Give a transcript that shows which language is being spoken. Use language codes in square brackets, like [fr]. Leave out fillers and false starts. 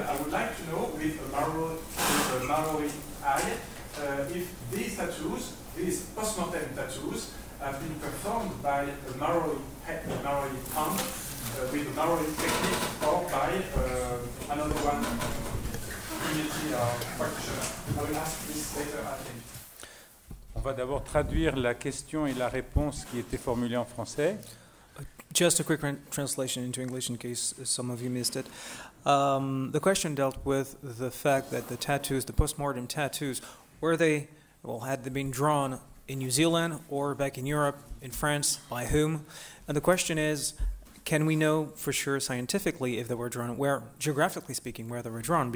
[en] I would like to know, with a Maori eye, if these tattoos, these post-mortem tattoos, have been performed by a Maori hand, with a Maori technique, or by another one, community practitioner. I will ask this later, I think. [fr] On va d'abord traduire la question et la réponse qui était formulée en français. [en] Just a quick translation into English in case some of you missed it. The question dealt with the fact that the tattoos, the post-mortem tattoos, had they been drawn in New Zealand or back in Europe, in France, by whom? And the question is, can we know for sure scientifically if they were drawn, where, geographically speaking, where they were drawn?